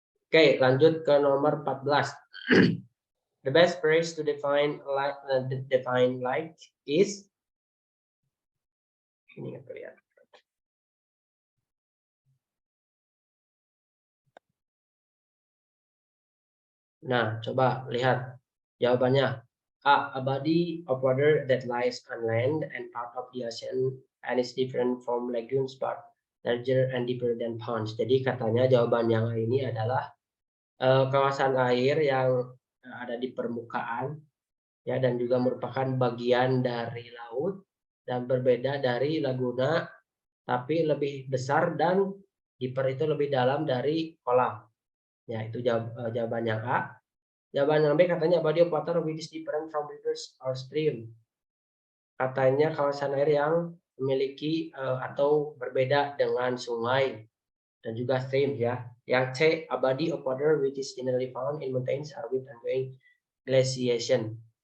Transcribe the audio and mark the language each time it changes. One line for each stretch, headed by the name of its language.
Indonesian: Oke, lanjut ke nomor 14.
English: The best phrase to define like is,
Indonesian: ini nggak terlihat. Nah, coba lihat jawabannya.
English: A body of water that lies on land and part of the ocean and is different from lagoons but larger and deeper than ponds.
Indonesian: Jadi katanya jawaban yang ini adalah kawasan air yang ada di permukaan ya, dan juga merupakan bagian dari laut dan berbeda dari laguna, tapi lebih besar dan deeper itu lebih dalam dari kolam. Ya, itu jawaban yang A. Jawaban yang B katanya
English: body of water which is different from rivers or stream.
Indonesian: Katanya kawasan air yang memiliki atau berbeda dengan sungai dan juga stream ya. Yang C,
English: a body of water which is generally found in mountains or with ongoing glaciation.